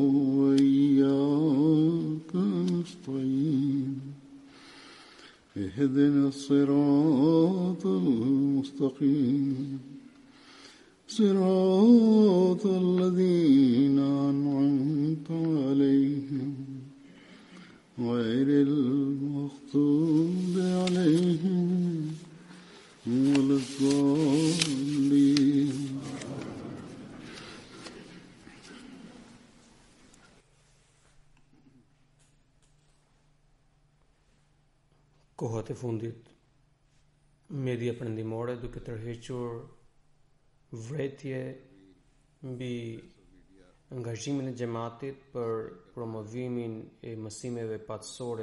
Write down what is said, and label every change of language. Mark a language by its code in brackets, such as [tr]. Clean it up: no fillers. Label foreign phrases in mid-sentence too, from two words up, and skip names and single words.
[ar] وإياك نستعين اهدنا الصراط المستقيم صراط الذين أنعمت عليهم غير المغضوب عليهم ولا الضالين. [sq] Kohët e fundit, media perëndimore duke tërhequr vretje mbi angazhimin e xhamatit për promovimin e mësimeve patësore